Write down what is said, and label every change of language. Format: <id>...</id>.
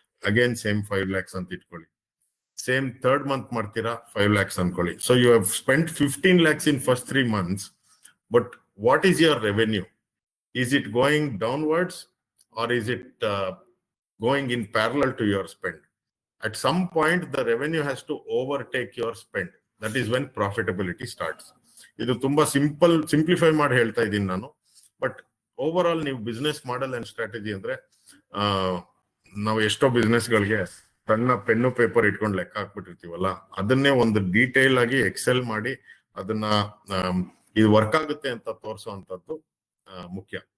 <kn>Again same 5 lakhs ಅಂತ ಇಟ್ಕೊಳ್ಳಿ. Same third month ಮಾಡ್ತೀರಾ 5 lakhs ಅನ್ಕೊಳ್ಳಿ.</kn> <en>So you have spent 15 lakhs in first 3 months. But what is your revenue? Is it going downwards or is it going in parallel to your spend? At some point, the revenue has to overtake your spend. That is when profitability starts.</en> <kn>ಇದು ತುಂಬಾ simplify ಮಾಡಿ ಹೇಳ್ತಾ ಇದ್ದೀನಿ ನಾನು. But over all ನೀವು business model and strategy ಅಂದ್ರೆ ನಾವು ಎಷ್ಟೋ ಬಿಸ್ನೆಸ್ಗಳಿಗೆ ಸಣ್ಣ ಪೆನ್ನು ಪೇಪರ್ ಇಟ್ಕೊಂಡು ಲೆಕ್ಕ ಹಾಕ್ಬಿಟ್ಟಿರ್ತೀವಲ್ಲ, ಅದನ್ನೇ ಒಂದು ಡೀಟೇಲ್ ಆಗಿ ಎಕ್ಸೆಲ್ ಮಾಡಿ ಅದನ್ನ ಇದು ವರ್ಕ್ ಆಗುತ್ತೆ ಅಂತ ತೋರಿಸುವಂತದ್ದು ಮುಖ್ಯ.</kn>